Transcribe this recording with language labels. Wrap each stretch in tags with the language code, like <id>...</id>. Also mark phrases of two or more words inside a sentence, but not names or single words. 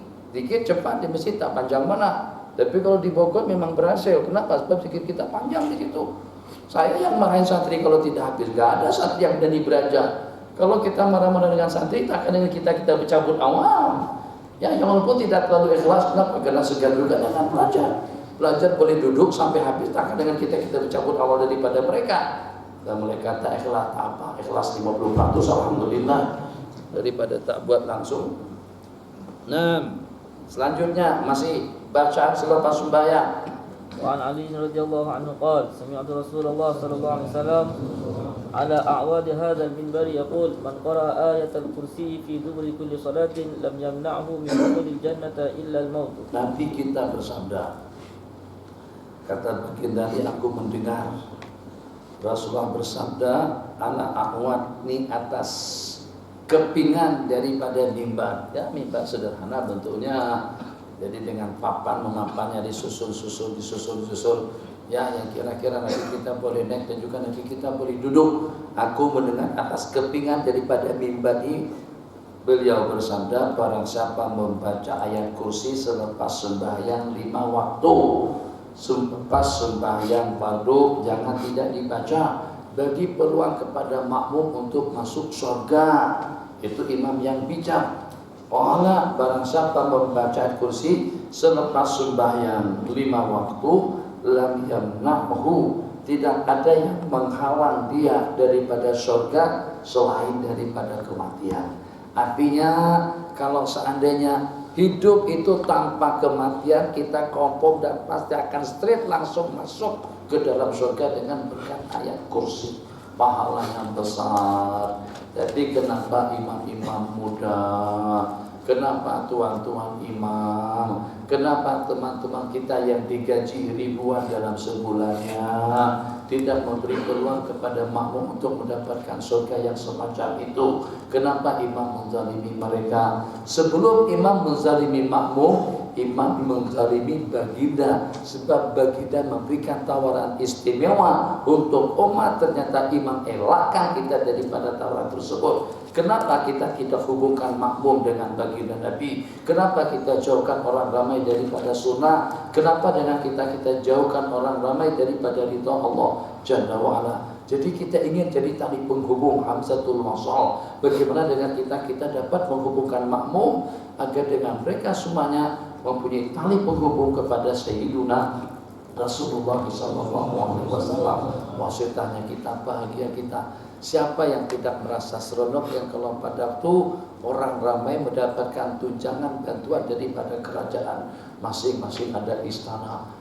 <ms>Dikit cepat di masjid tak panjang mana. Tapi kalau di Bogor memang berhasil. Kenapa? Sebab sedikit kita panjang di situ. Saya yang marahin santri kalau tidak habis. Gak ada santri yang berani beranjak. Kalau kita marah-marah dengan santri, takkan dengan kita bercabut awal. Ya, yang walaupun tidak terlalu ikhlas, kenapa? Karena segan juga dengan belajar. Belajar boleh duduk sampai habis, takkan dengan kita bercabut awal daripada mereka. Dan mereka tak ikhlas, tak apa, ikhlas 50%, alhamdulillah, daripada tak buat langsung. Nah, Selanjutnya masih bacaan selepas sembahyang.</ms> <ar>وعن علي رضي الله عنه قال سمعت رسول الله صلى الله عليه وسلم على أعواد هذا المنبر يقول من قرأ آية الكرسي في دبر كل صلاة لم يمنعه من دخول الجنة إلا الموت.</ar> <ms>Nabi kita bersabda, kata baginda, aku mendengar Rasulullah bersabda,</ms> <ar>على أعواد</ar> <ms>ni atas kepingan daripada mimbar. Ya, mimbar sederhana bentuknya. Jadi dengan papan memapannya disusul ya, yang kira-kira nanti kita boleh naik dan juga nanti kita boleh duduk. Aku mendengar atas kepingan daripada mimbar ini, beliau bersabda, barang siapa membaca ayat kursi selepas sembahyang 5 waktu, selepas sembahyang fardu jangan tidak dibaca, bagi peluang kepada makmum untuk masuk surga. Itu imam yang bijak. Allah, barang siapa membaca ayat kursi selepas sembahyang 5 waktu,</ms> <ar>لم يمنعه,</ar> <ms>tidak ada yang menghalang dia daripada surga selain daripada kematian. Artinya kalau seandainya hidup itu tanpa kematian, kita kompom dan pasti akan straight langsung masuk ke dalam surga dengan berkat ayat kursi. Pahala yang besar. Jadi kenapa imam-imam muda, kenapa tuan-tuan imam, kenapa teman-teman kita yang digaji ribuan dalam sebulannya tidak memberi peluang kepada makmum untuk mendapatkan surga yang semacam itu? Kenapa imam menzalimi mereka? Sebelum imam menzalimi makmum, imam menzalimi baginda, sebab baginda memberikan tawaran istimewa untuk umat. Ternyata imam elakkan kita daripada tawaran tersebut. Kenapa kita hubungkan makmum dengan baginda Nabi? Kenapa kita jauhkan orang ramai daripada sunnah? Kenapa dengan kita jauhkan orang ramai daripada ridha Allah</ms> <ar>جل وعلا?</ar> <ms>Jadi kita ingin jadi tali penghubung</ms> <ar>همزة الوصل.</ar> <ms>Bagaimana dengan kita dapat menghubungkan makmum agar dengan mereka semuanya mempunyai tali penghubung kepada Sayyiduna Rasulullah SAW. Wasitanya kita, bahagia kita. Siapa yang tidak merasa seronok, yang kalau pada waktu orang ramai mendapatkan tunjangan bantuan daripada kerajaan, masing-masing ada istana.</ms>